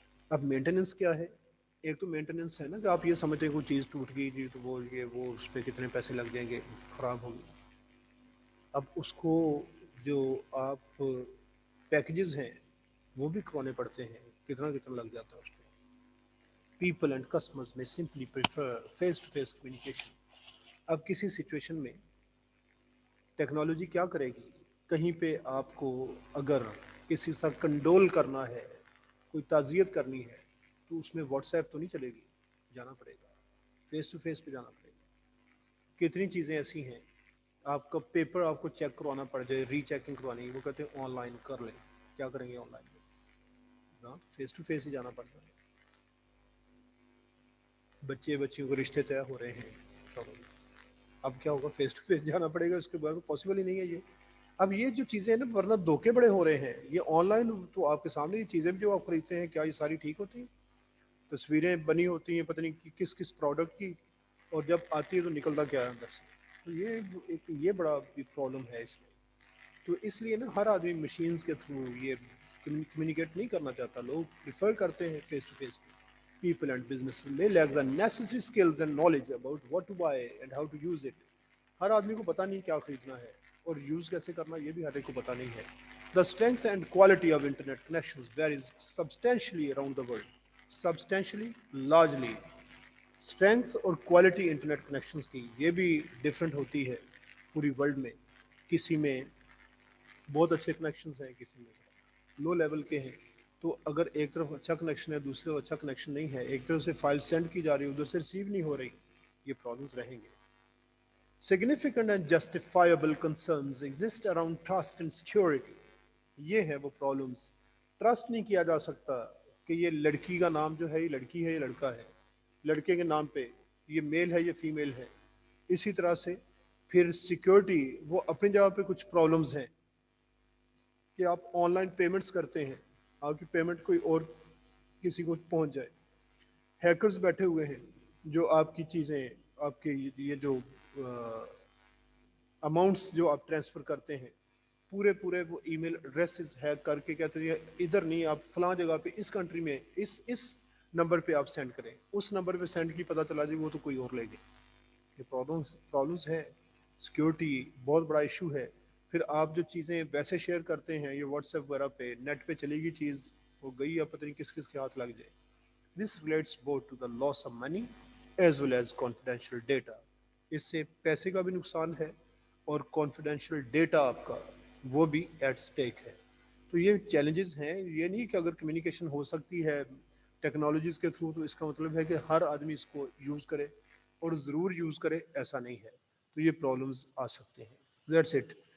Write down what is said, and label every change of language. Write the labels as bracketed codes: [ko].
[ur] اب مینٹیننس کیا ہے؟ ایک تو مینٹیننس ہے نا کہ آپ یہ سمجھتے ہیں کوئی چیز ٹوٹ گئی جی تو وہ اس پہ کتنے پیسے لگ جائیں گے، خراب ہوگی. اب اس کو جو آپ پیکجز ہیں وہ بھی کروانے پڑتے ہیں، کتنا کتنا لگ جاتا ہے اس پہ. [en] People and customers may simply prefer face-to-face communication. [ur] اب کسی سچویشن میں ٹیکنالوجی کیا کرے گی؟ کہیں پہ آپ کو اگر کسی سے کنڈول کرنا ہے، کوئی تعزیت کرنی ہے، تو اس میں واٹس ایپ تو نہیں چلے گی، جانا پڑے گا فیس ٹو فیس پہ جانا پڑے گا. کتنی چیزیں ایسی ہیں آپ کا پیپر آپ کو چیک کروانا پڑ جائے، ری چیکنگ کروانی ہے، وہ کہتے ہیں آن لائن کر لیں. کیا کریں گے on line? Face to face ہی جانا پڑتا ہے. بچیوں کو رشتے طے ہو رہے ہیں، چلو اب کیا ہوگا؟ فیس ٹو فیس جانا پڑے گا، اس کے بعد پاسبل ہی نہیں ہے یہ. اب یہ جو چیزیں ہیں نا، ورنہ دھوکے بڑے ہو رہے ہیں. یہ آن لائن تو آپ کے سامنے یہ چیزیں بھی جو آپ خریدتے ہیں، کیا یہ ساری ٹھیک ہوتی ہیں؟ تصویریں بنی ہوتی ہیں پتہ نہیں کس کس پروڈکٹ کی، اور جب آتی ہے تو نکلتا کیا ہے اندر سے. تو یہ بڑا پرابلم ہے اس میں. تو اس لیے نا ہر آدمی مشینز کے تھرو یہ کمیونیکیٹ نہیں کرنا چاہتا. لوگ پریفر کرتے ہیں face to face. [en] People and businesses may lack the necessary skills and knowledge about what to buy and how to use it. [ur] ہر آدمی کو پتہ نہیں کیا خریدنا ہے اور یوز کیسے کرنا، یہ بھی ہر ایک کو پتہ نہیں ہے. [en] The strength and quality of internet connections varies substantially around the world. Substantially, largely. [ur] Strength اور quality انٹرنیٹ کنیکشنز کی یہ بھی ڈفرینٹ ہوتی ہے پوری ورلڈ میں. کسی میں بہت اچھے کنیکشنز ہیں، کسی میں لو لیول کے ہیں. تو اگر ایک طرف اچھا کنیکشن ہے، دوسری طرف اچھا کنیکشن نہیں ہے، ایک طرف سے فائل سینڈ کی جا رہی ہے ادھر سے ریسیو نہیں ہو رہی، یہ پرابلمس رہیں گے. [en] Significant and justifiable concerns exist around trust and security. [ur] یہ ہے وہ پرابلمس. ٹرسٹ نہیں کیا جا سکتا کہ یہ لڑکی کا نام جو ہے یہ لڑکی ہے، یہ لڑکا ہے، لڑکے کے نام پہ یہ میل ہے، یہ فیمیل ہے. اسی طرح سے پھر سیکیورٹی، وہ اپنی جگہ پہ کچھ پرابلمس ہیں کہ آپ آن لائن پیمنٹس کرتے ہیں، آپ کی پیمنٹ کوئی اور کسی کو پہنچ جائے. ہیکرز بیٹھے ہوئے ہیں جو آپ کی چیزیں، آپ کے یہ جو اماؤنٹس جو آپ ٹرانسفر کرتے ہیں، پورے وہ ای میل ایڈریسز ہیک کر کے کہتے ہیں ادھر نہیں، آپ فلاں جگہ پہ اس کنٹری میں اس نمبر پہ آپ سینڈ کریں. اس نمبر پہ سینڈ کی پتہ چلا جائے وہ تو کوئی اور لے گئے. یہ پرابلمس ہیں. سیکیورٹی بہت بڑا ایشو ہے. پھر آپ جو چیزیں ویسے شیئر کرتے ہیں یہ واٹس ایپ وغیرہ پہ، نیٹ پہ چلے گی چیز، وہ گئی یا پتہ نہیں کس کس کے ہاتھ لگ جائے. [en] This relates both to the loss of money as well as confidential data. [ur] اس سے پیسے کا بھی نقصان ہے اور کانفیڈینشیل ڈیٹا آپ کا وہ بھی ایٹ سٹیک ہے. تو یہ چیلنجز ہیں. یہ نہیں کہ اگر کمیونیکیشن ہو سکتی ہے ٹیکنالوجیز کے تھرو تو اس کا مطلب ہے کہ ہر آدمی اس کو یوز کرے اور ضرور یوز کرے، ایسا نہیں ہے. تو یہ پرابلمز آ سکتے ہیں. [en] That's it.